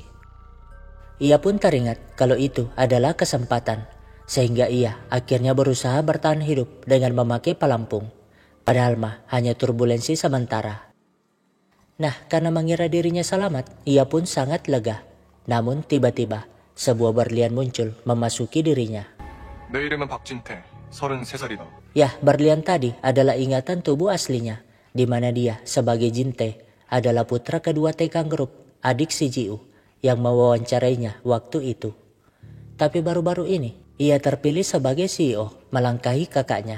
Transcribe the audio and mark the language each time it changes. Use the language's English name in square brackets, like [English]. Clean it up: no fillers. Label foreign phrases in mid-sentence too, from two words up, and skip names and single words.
[Indonesian] Ia pun teringat kalau itu adalah kesempatan, sehingga ia akhirnya berusaha bertahan hidup dengan memakai pelampung. Padahal mah hanya turbulensi sementara. Nah, karena mengira dirinya selamat, ia pun sangat lega. Namun tiba-tiba sebuah berlian muncul memasuki dirinya. [Korean] 내 이름은 박진태, 33살이다. [Indonesian] Yah, berlian tadi adalah ingatan tubuh aslinya, di mana dia sebagai Jinte adalah putra kedua Tae Kang Group, adik si Ji-woo, yang mewawancarainya waktu itu. Tapi baru-baru ini, ia terpilih sebagai CEO, melangkahi kakaknya.